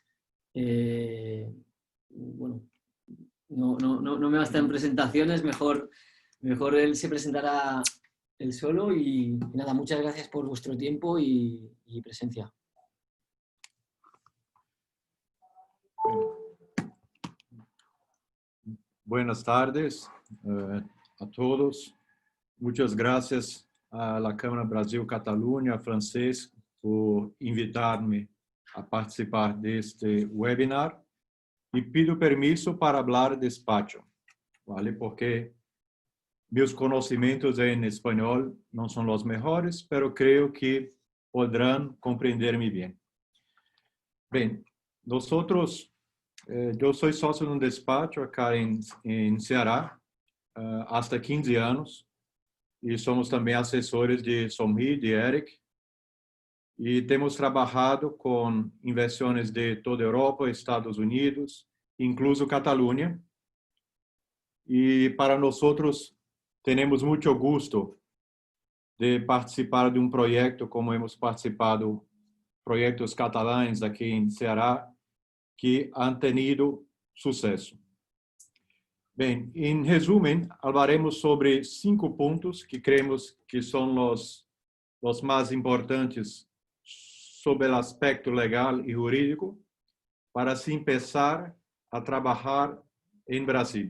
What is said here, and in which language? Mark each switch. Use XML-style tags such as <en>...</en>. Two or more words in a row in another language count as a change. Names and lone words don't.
<es>Bueno, no me basta en presentaciones, mejor él se presentará él solo, y nada, muchas gracias por vuestro tiempo y presencia. Buenas tardes a todos. Muchas gracias a la Câmara Brasil-Catalunha, por invitar-me a participar deste webinar. y pido permiso para hablar despacio, ¿vale? Porque mis conocimientos en español no son los mejores, pero creo que podrán comprenderme bien. Bien, nosotros, yo soy socio de un despacho acá en Ceará, hasta 15</es> <pt>anos, e somos também assessores de Somri, de Eric, e temos trabalhado com inversões de toda a Europa, Estados Unidos, incluso Catalunha. E para nós outros, temos muito gosto de participar de um projeto como</pt> <es>hemos participado</es> <pt>projetos catalães aqui em Ceará,</pt> <es>que han tenido sucesso.</es> <pt>Bem, em resumo, falaremos sobre 5 pontos que creemos que são os mais importantes sobre o aspecto legal e jurídico para assim começar a trabalhar em Brasil.</pt>